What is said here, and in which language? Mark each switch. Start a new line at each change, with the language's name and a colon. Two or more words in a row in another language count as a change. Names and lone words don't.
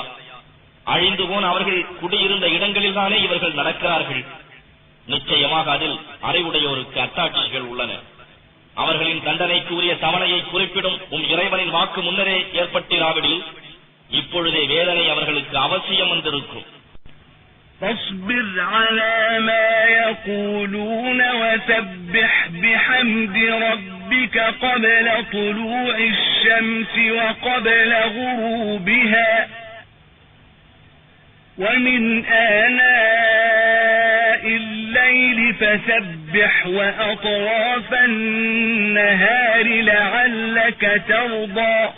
Tamil: அழிந்து போன அவர்கள் குடியிருந்த இடங்களில்தானே இவர்கள் நடக்கிறார்கள். நிச்சயமாக அதில் அறிவுடையோருக்கு அத்தாட்சிகள் உள்ளன. அவர்களின் தண்டனைக்கு உரிய தவணையை குறிப்பிடும் இறைவனின் வாக்கு முன்னரே ஏற்பட்டிராவிடில் இப்பொழுதே வேதனை அவர்களுக்கு அவசியம் வந்திருக்கும்.
Arabic: فاصبر على ما يقولون وسبح بحمد ربك قبل طلوع الشمس وقبل غروبها ومن آناء الليل فسبح وأطراف النهار لعلك ترضى